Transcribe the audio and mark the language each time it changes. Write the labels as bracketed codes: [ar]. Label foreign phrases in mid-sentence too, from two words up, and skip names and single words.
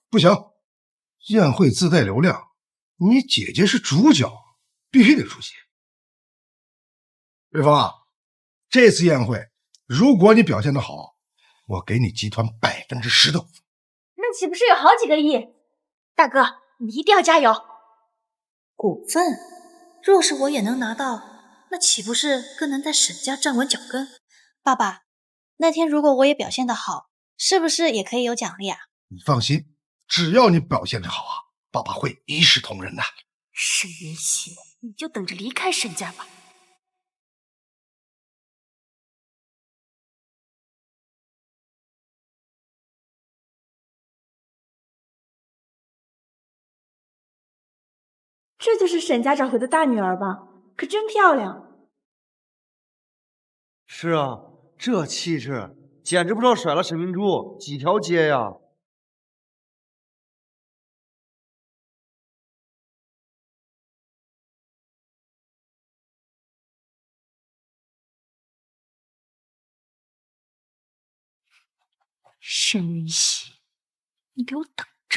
[zh] 不行，宴會自帶流量，你姐姐是主角，必須得出席。瑞芳啊，這次宴會如果你表現得好，我給你集團10%的股份。那豈不是有好幾個億？大哥，你一定要加油。股份若是我也能拿到，那豈不是更能在沈家站穩腳跟？爸爸，那天如果我也表現得好，是不是也可以有獎勵啊？你放心，只要你表現得好啊，爸爸會一視同仁的。沈雲溪，你就等着離開沈家吧。這就是沈家找回的大女兒吧？可真漂亮。是啊，這氣質簡直不知道甩了沈明珠幾條街呀！沈雲溪，你給我等着！